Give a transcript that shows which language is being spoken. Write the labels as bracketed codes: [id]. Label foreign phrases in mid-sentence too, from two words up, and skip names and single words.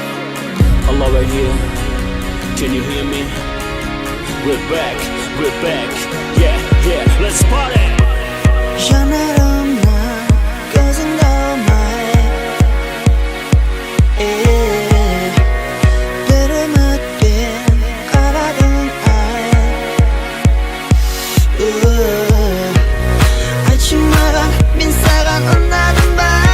[en] Hello right here. Can you hear me? We're back. Yeah. Let's party. [kk] Жанарымна көзіңді алмай, бір үмітпен қарадың ай. Айтшы маған, мен саған ұнадым ба?